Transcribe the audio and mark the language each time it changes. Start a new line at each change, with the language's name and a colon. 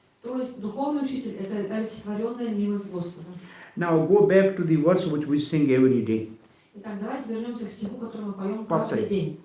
Russian: То есть духовный учитель – это олицетворенная милость Господа.
English: Now go back to the verse which we sing every day.
Russian: Итак, давайте вернемся к стиху, который мы поем каждый день.